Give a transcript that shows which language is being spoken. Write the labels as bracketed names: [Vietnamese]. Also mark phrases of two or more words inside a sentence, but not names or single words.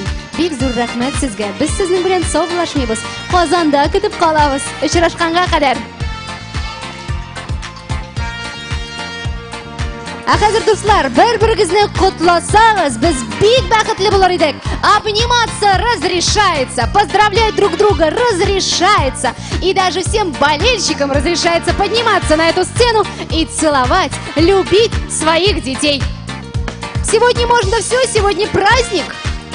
[Tatar] Бик зур рәхмәт сезгә. Без сезнең белән саубулашмыйбыз. Казанда көтеп калабыз. Очрашканга кадәр. Ә хәзер дуслар, бер-берегезне котласагыз, без бик бәхетле булыр идек. [Russian] Обниматься разрешается, поздравлять друг друга разрешается. И даже всем болельщикам разрешается подниматься на эту сцену и целовать, любить своих детей. Сегодня можно все, сегодня праздник.